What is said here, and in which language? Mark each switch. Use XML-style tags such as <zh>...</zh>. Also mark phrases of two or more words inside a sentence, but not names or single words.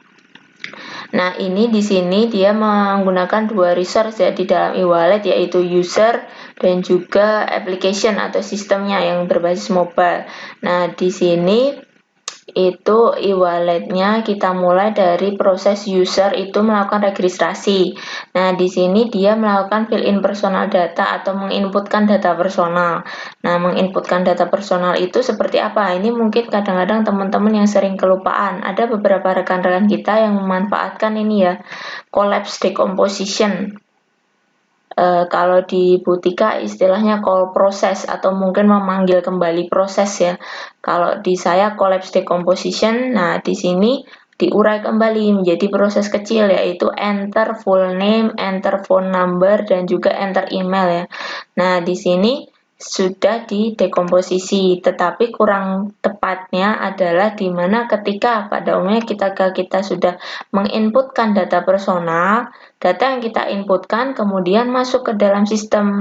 <id>Nah, ini di sini dia menggunakan dua resource ya di dalam e-wallet, yaitu user dan juga application atau sistemnya yang berbasis mobile. Nah, di sini itu e-walletnya kita mulai dari proses user itu melakukan registrasi. Nah, di sini dia melakukan</id> <en>fill in personal data</en> <id>atau menginputkan data personal. Nah, menginputkan data personal itu seperti apa? Ini mungkin kadang-kadang teman-teman yang sering kelupaan. Ada beberapa rekan-rekan kita yang memanfaatkan ini ya,</id> <en>collapse decomposition.</en> <id>Kalau di Butika istilahnya</id> <en>call process</en> <id>atau mungkin memanggil kembali proses ya. Kalau di saya</id> <en>collapse decomposition,</en> <id>nah di sini diurai kembali menjadi proses kecil yaitu</id> <en>enter full name, enter phone number,</en> <id>dan juga</id> <en>enter email</en> <id>ya. Nah di sini sudah didekomposisi, tetapi kurang tepatnya adalah di mana ketika pada umumnya kita sudah menginputkan data personal, data yang kita inputkan kemudian masuk ke dalam sistem.</id>